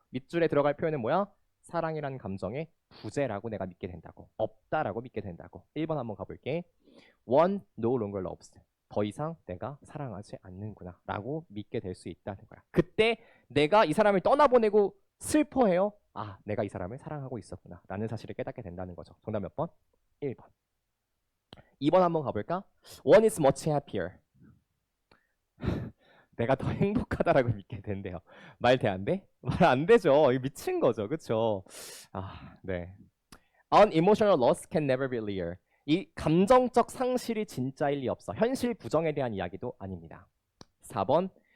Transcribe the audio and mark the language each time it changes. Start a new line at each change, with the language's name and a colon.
Korean: 밑줄에 들어갈 표현은 뭐야? 사랑이란 감정의 부재라고 내가 믿게 된다고, 없다라고 믿게 된다고. 1번 한번 가볼게.
English: One no longer loves.
Korean: 더 이상 내가 사랑하지 않는구나 라고 믿게 될 수 있다는 거야. 그때 내가 이 사람을 떠나보내고 슬퍼해요. 아, 내가 이 사람을 사랑하고 있었구나 라는 사실을 깨닫게 된다는 거죠. 정답 몇 번? 1번. 2번 한번 가볼까?
English: One is much happier.
Korean: 내가 더 행복하다라고 믿게 된대요. 말 돼 안 돼? 말 안 되죠. 이거 미친 거죠. 그쵸? 아, 네.
English: Unemotional loss can never be real.
Korean: 이 감정적 상실이 진짜일 리 없어. 현실 부정에 대한 이야기도 아닙니다. 4번.